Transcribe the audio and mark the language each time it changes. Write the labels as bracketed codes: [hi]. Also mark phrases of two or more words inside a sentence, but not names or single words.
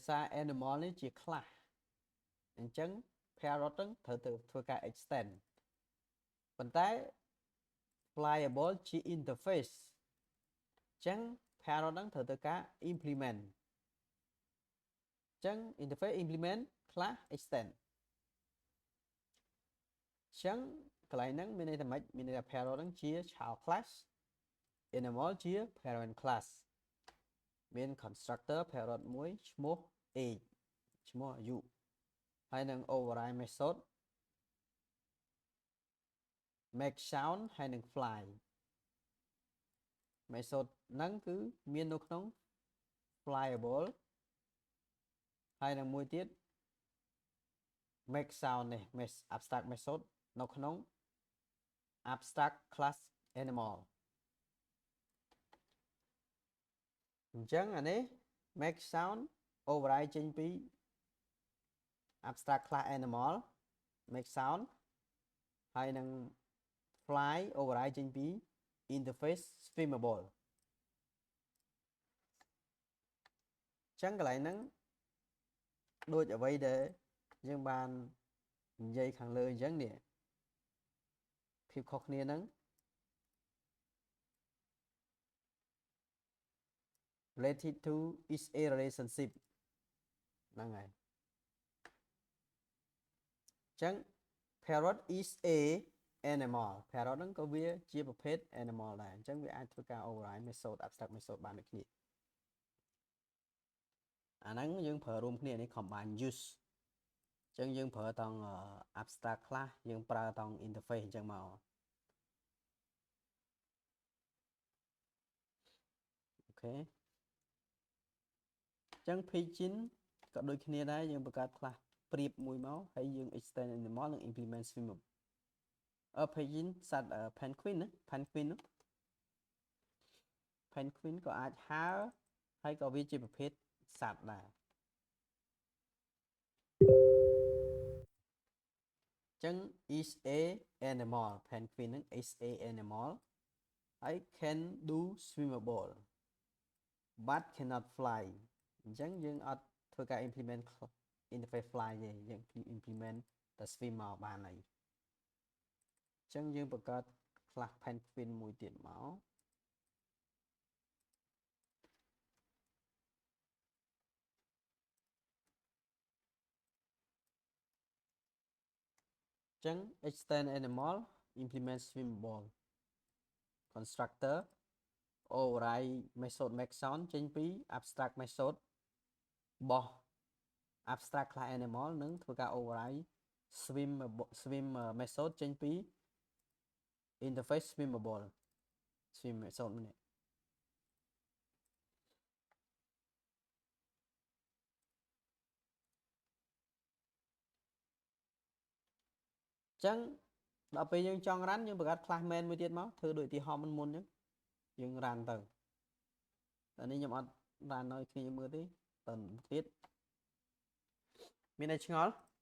[km] សារ animal នេះជា class អញ្ចឹង parrot ហ្នឹងត្រូវទៅធ្វើការ extend ប៉ុន្តែ flyable ជា interface អញ្ចឹង parrot ហ្នឹងត្រូវទៅការ implement អញ្ចឹង [en] interface implement class extend [km] អញ្ចឹងកន្លែងហ្នឹងមានន័យថាម៉េចមានន័យថា parrot ហ្នឹងជា [en] child class [km] animal ជា [en] parent class [km] មាន [en] constructor parrot [km] មួយឈ្មោះ age ឈ្មោះអាយុហើយនឹង [en] override method make sound [km] ហើយនឹង [en] fly method [km] ហ្នឹងគឺមាននៅក្នុង flyable ហើយនឹងមួយទៀត [en] make sound [km] នេះ [en] abstract method [km] នៅក្នុង [en] abstract class animal [km] អញ្ចឹងអានេះ [en] make sound override [km] ចេញពី [en] abstract class animal make sound [km] ហើយនឹង [en] fly override [km] ចេញពី [en] interface swimmable [km] អញ្ចឹងកន្លែងហ្នឹងដូចអ្វីដែលយើងបាននិយាយខាងលើអញ្ចឹងនេះភាពខុសគ្នាហ្នឹង [en] related to is a relationship [km] ហ្នឹងហើយអញ្ចឹង [en] parrot is a animal parrot [km] ហ្នឹងក៏វាជាប្រភេទ animal ដែរអញ្ចឹងវាអាចធ្វើការ [en] override method abstract method [km] បានដូចគ្នា អាហ្នឹងយើងប្រើរួមគ្នានេះ [en] combine use [km] អញ្ចឹងយើងប្រើតង់ [en] abstract class [km] យើងប្រើតង់ interface អញ្ចឹងមក okay ចឹង paging ក៏ដូចគ្នាដែរយើងបង្កើតខ្លះប្រៀបមួយមកហើយយើង [en] extend animal [km] និង [en] implement swimmable paging [km] សត្វ penguin ណា penguin ក៏អាចហើរហើយក៏វាជាប្រភេទសត្វដែរ ចឹង [en] is a animal penguin [km] ហ្នឹង [en] is a animal I can do swimmable but cannot fly [km] អញ្ចឹងយើងអត់ធ្វើការ [en] implement interface fly [km] ទេយើង implement តែ swim មកបានហើយអញ្ចឹងយើងបង្កើត [en] class penguin [km] មួយទៀតមក [en] អញ្ចឹង extend animal implement swimmable constructor override method make sound [km] ចេញពី [en] abstract method [km] របស់ [en] abstract class animal [km] នឹងធ្វើការ [en] override swim method [km] ចេញពី [en] interface swimmable swim method [km] នេះ ចឹងដល់ពេលយើងចង់ run យើងបង្កើត [en] class main [km] មួយទៀតមកធ្វើដូចឧទាហរណ៍មុនចឹងយើង run ទៅតែនេះខ្ញុំអត់ run ឲ្យគ្នាមើលទេតើទៀតមានអីឆ្ងល់